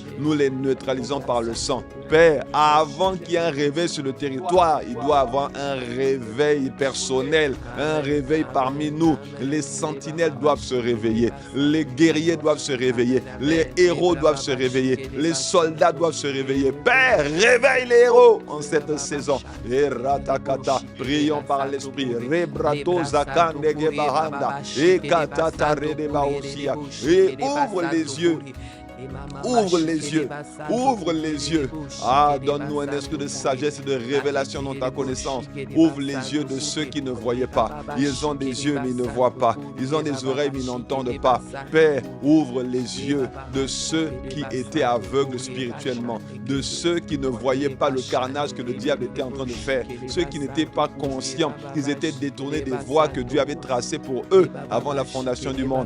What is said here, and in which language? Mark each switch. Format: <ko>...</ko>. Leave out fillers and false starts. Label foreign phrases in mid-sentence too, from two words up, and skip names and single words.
<fr>Nous les neutralisons par le sang. Père, avant qu'il y ait un réveil sur le territoire, il doit y avoir un réveil personnel, un réveil parmi nous. Les sentinelles doivent se réveiller, les guerriers doivent se réveiller, les héros doivent se réveiller, les soldats doivent se réveiller. Père, réveille les héros en cette saison. Et ratakata, prions par l'esprit. Rebrato zakande gebahanda, et katata redebaosia. Et ouvre les yeux. Ouvre les yeux, ouvre les yeux. Ah, donne-nous un esprit de sagesse et de révélation dans ta connaissance. Ouvre les yeux de ceux qui ne voyaient pas. Ils ont des yeux mais ils ne voient pas. Ils ont des oreilles mais ils n'entendent pas. Père, ouvre les yeux de ceux qui étaient aveugles spirituellement, de ceux qui ne voyaient pas le carnage que le diable était en train de faire, ceux qui n'étaient pas conscients qu'ils étaient détournés des voies que Dieu avait tracées pour eux avant la fondation du monde.</fr>